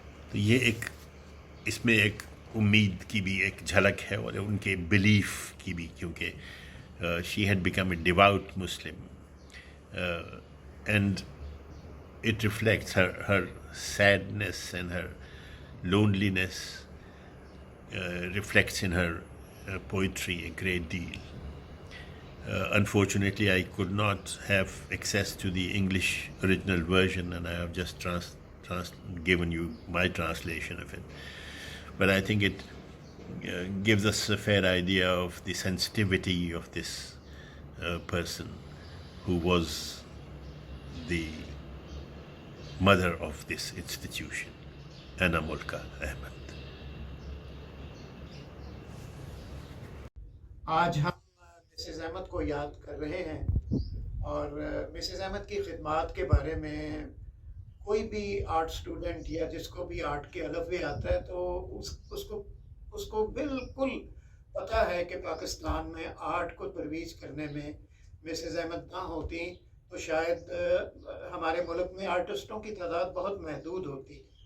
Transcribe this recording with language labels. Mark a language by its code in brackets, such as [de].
[ur] تو یہ ایک اس میں ایک امید کی بھی ایک جھلک ہے، اور ان کے بلیف کی بھی، کیونکہ [en] She had become a devout Muslim and it reflects her sadness and her loneliness reflects in her poetry a great deal. Unfortunately, I could not have access to the English original version, and I have just given you my translation of it. But I think it gives us a fair idea of the sensitivity of this person who was the mother of this institution, Anna Mulka Ahmed. [ur] آج ہم Mrs Ahmad کو یاد کر رہے ہیں، اور Mrs Ahmad کی خدمات کے بارے میں کوئی بھی آرٹ اسٹوڈنٹ یا جس کو بھی آرٹ کے الفبے آتا ہے تو اس کو بالکل پتہ ہے کہ پاکستان میں آرٹ کو ترویج کرنے میں مسز احمد نہ ہوتی تو شاید ہمارے ملک میں آرٹسٹوں کی تعداد بہت محدود ہوتی.